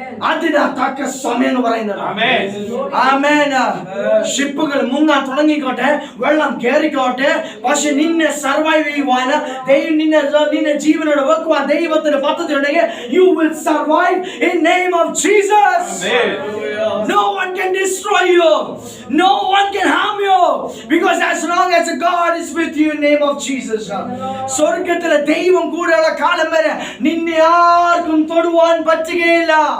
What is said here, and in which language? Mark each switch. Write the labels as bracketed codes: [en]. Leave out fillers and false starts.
[ml] അതിനാ തക്ക സമയം എന്ന് പറയുന്നത്. ആമേൻ. ഷിപ്പുകൾ മുങ്ങാൻ തുടങ്ങിക്കോട്ടെ, വെള്ളം കേറിക്കോട്ടെ, പക്ഷെ നിന്നെ സർവൈവ് ചെയ്യുവാൻ നിന്നെ ജീവനോട് വെക്കുവാൻ ദൈവത്തിന് പദ്ധതി ഉണ്ടെങ്കിൽ [en] you will survive in name of Jesus. No one can destroy you, no one can harm you, because as long as God is with you in name of Jesus. [ml] സ്വർഗ്ഗത്തിലെ ദൈവം കൂടെയുള്ള കാലം വരെ നിന്നെ ആർക്കും തൊടുവാൻ പറ്റുകയില്ല.